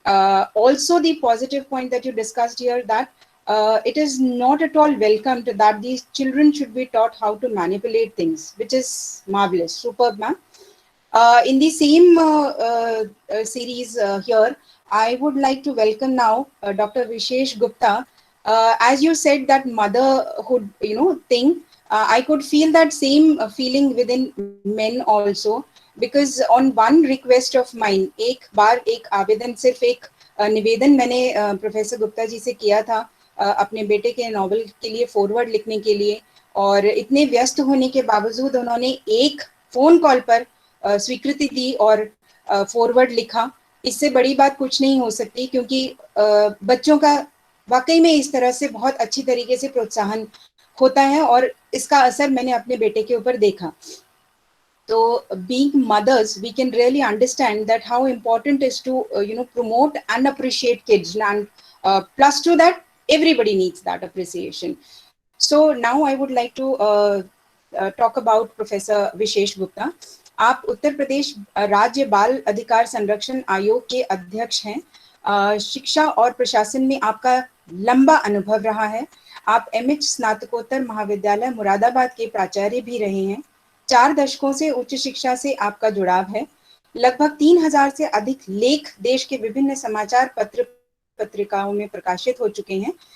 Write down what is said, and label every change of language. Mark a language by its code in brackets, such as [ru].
[en] Also the positive point that you discussed here, that it is not at all welcomed that these children should be taught how to manipulate things, which is marvelous. Superb, ma'am. In the same series here, I would like to welcome now Dr. Vishesh Gupta. As you said that motherhood, thing, I could feel that same feeling within men also, because on one request of mine, [hi] एक बार एक आवेदन, सिर्फ एक निवेदन मैंने professor Gupta ji से किया था अपने बेटे के नॉवल के लिए फॉरवर्ड लिखने के लिए, और इतने व्यस्त होने के बावजूद उन्होंने एक फोन कॉल पर स्वीकृति दी और फॉरवर्ड लिखा। इससे बड़ी बात कुछ नहीं हो सकती, क्योंकि बच्चों का वाकई में इस तरह से बहुत अच्छी तरीके से प्रोत्साहन होता है, और इसका असर मैंने अपने बेटे के ऊपर देखा। [en] So, being mothers, we can really understand that how important is to promote and appreciate kids, and plus to that, everybody needs that appreciation. So now I would like to talk about Professor Vishesh Gupta. [hi] आप उत्तर प्रदेश राज्य बाल अधिकार संरक्षण आयोग के अध्यक्ष हैं। शिक्षा और प्रशासन में आपका लंबा अनुभव रहा है। आप एमएच स्नातकोत्तर महाविद्यालय मुरादाबाद के प्राचार्य भी रहे हैं। 4 दशकों से उच्च शिक्षा से आपका जुड़ाव है। लगभग 3000 से अधिक लेख देश के विभिन्न समाचार पत्र पत्रिकाओं में प्रकाशित हो चुके हैं।